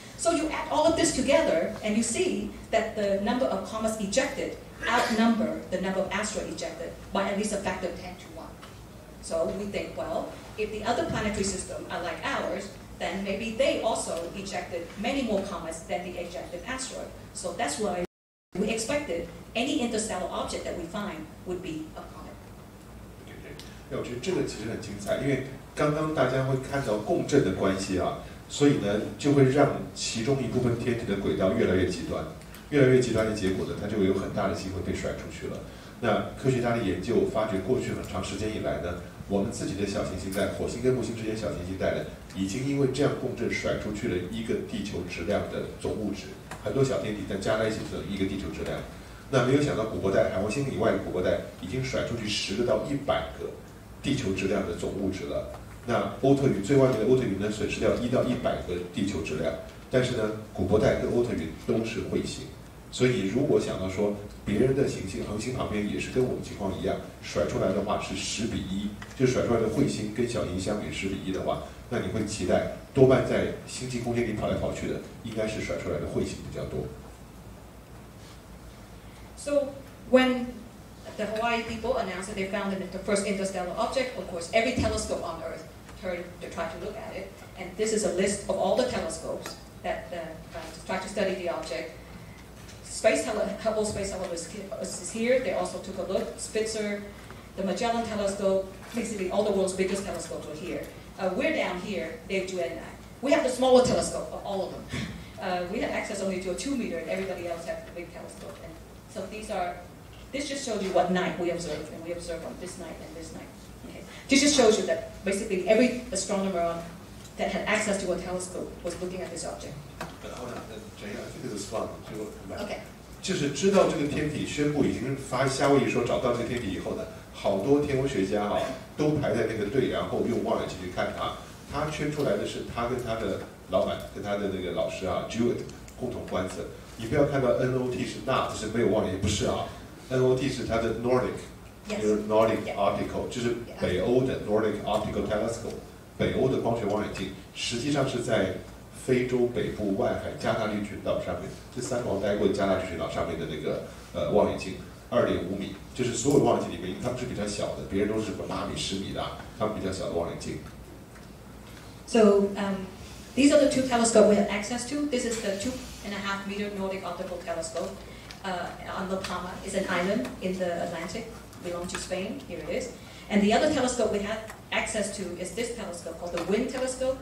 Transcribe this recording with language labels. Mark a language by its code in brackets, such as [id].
[en] So you add all of this together, and you see that the number of comets ejected outnumber the number of asteroids ejected by at least a factor of 10 to 1. So we think, well, if the other planetary systems are like ours, then maybe they also ejected many more comets than the ejected asteroid. So that's why we expected any interstellar object that we find would be a comet. [zh] 我觉得这个其实很精彩，因为刚刚大家会看到共振的关系啊，所以呢就会让其中一部分天体的轨道越来越极端。越来越极端的结果呢，它就会有很大的机会被甩出去了。那科学家的研究发觉，过去很长时间以来呢，我们自己的小行星带，火星跟木星之间小行星带呢，已经因为这样共振甩出去了一个地球质量的总物质，很多小天体但加在一起是一个地球质量。那没有想到古柏带海王星以外的古柏带已经甩出去10个到100个地球质量的总物质了。那欧特云最外面的欧特云呢，损失掉1到100个地球质量，但是呢，古柏带跟欧特云都是彗星。所以你如果想到说别人的行星恒星旁边也是跟我们情况一样甩出来的话是10比1，就甩出来的彗星跟小行星相比10比1的话，那你会期待多半在星际空间里跑来跑去的应该是甩出来的彗星比较多。 [en] So when the Hawaii people announced that they found the first interstellar object, of course every telescope on Earth turned to try to look at it, and this is a list of all the telescopes that try to study the object. Hubble Space Telescope is here. They also took a look. Spitzer, the Magellan Telescope, basically all the world's biggest telescopes were here. We're down here, they've Jewitt and I. We have the smaller telescope of all of them. We have access only to a 2 meter, and everybody else has the big telescope. And so this just shows you what night we observed, and we observed on this night and this night. Okay. This just shows you that basically every astronomer that had access to a telescope was looking at this object. Jane, I think this is fun. Okay. [zh] 就是知道这个天体宣布已经发夏威夷说找到这个天体以后呢，好多天文学家都排在那个队，然后用望远镜去看它。他圈出来的是他跟他的老板跟他的那个老师Jewitt 共同观测。你不要看到 NOT 是 NOT 是没有望远镜，不是NOT 是它的 Nordic Optical， 就是北欧的 Nordic Optical Telescope， 北欧的光学望远镜，实际上是在非洲北部外海加大利群岛上面，这3个我待过的加大利群岛上面的那个望远镜，2.5米，就是所有的望远镜里面，因为它们是比较小的，别人都是8米、10米的，他们比较小的望远镜。 [en] So these are the 2 telescopes we have access to. This is the 2.5 meter Nordic Optical Telescope on La Palma. It's an island in the Atlantic, belongs to Spain. Here it is. And the other telescope we have access to is this telescope called the WIN telescope.